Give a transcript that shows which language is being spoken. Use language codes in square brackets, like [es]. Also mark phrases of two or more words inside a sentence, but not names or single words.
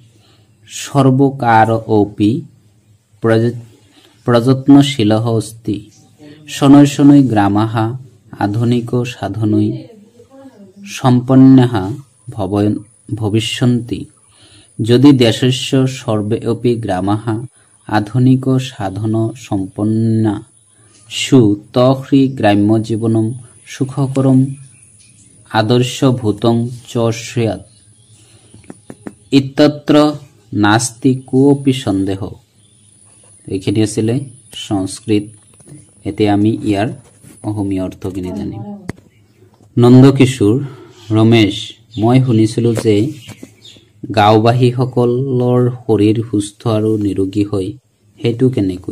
[sa] सर्वकारः प्रयत्नशीलः अस्ति शनै शनै ग्रामाः आधुनिकसाधनै सम्पन्नाः भविष्यन्ति यदि देशस्य सर्वे अपि ग्रामाः आधुनिकसाधनसम्पन्ना स्युः तर्हि ग्राम्यजीवनं सुखकरम् आदर्शभूतं च स्यात् इत्यत्र नास्ति कोऽपि सन्देह। [as] এইখিনি আছিলে সংস্কৃত। এতিয়া আমি ইয়াৰ অসমীয়া অৰ্থখিনি জানিম। নন্দকিশোৰ ৰমেশ, মই শুনিছিলো যে গাঁওবাসীসকলৰ শৰীৰ সুস্থ আৰু নিৰোগী হয়, সেইটো কেনেকৈ?